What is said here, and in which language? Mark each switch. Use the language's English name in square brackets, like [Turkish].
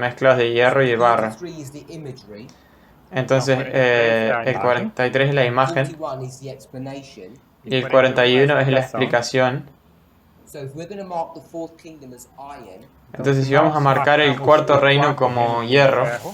[Spanish] mezclados de hierro y barro. [English] 33 is the imagery, [Spanish] Entonces el 43 es la imagen [English] 41 is the explanation. [Spanish] y el 41 es la explicación. [English] So if we're going to mark the fourth kingdom as iron, [Spanish] Entonces si vamos a marcar el cuarto reino como hierro,